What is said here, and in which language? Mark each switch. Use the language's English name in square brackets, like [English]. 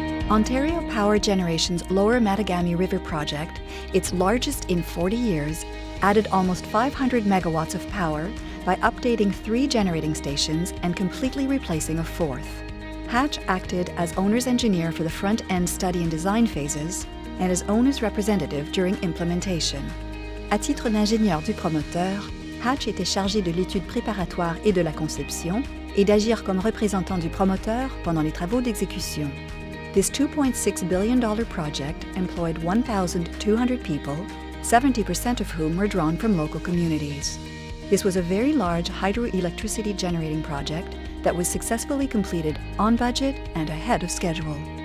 [English] Ontario Power Generation's Lower Mattagami River project, its largest in 40 years, added almost 500 megawatts of power by updating 3 generating stations and completely replacing a 4th. Hatch acted as owner's engineer for the front-end study and design phases and as owner's representative during implementation. [French] À titre d'ingénieur du promoteur, Hatch était chargé de l'étude préparatoire et de la conception et d'agir comme représentant du promoteur pendant les travaux d'exécution. [English] This $2.6 billion project employed 1,200 people, 70% of whom were drawn from local communities. This was a very large hydroelectricity generating project that was successfully completed on budget and ahead of schedule.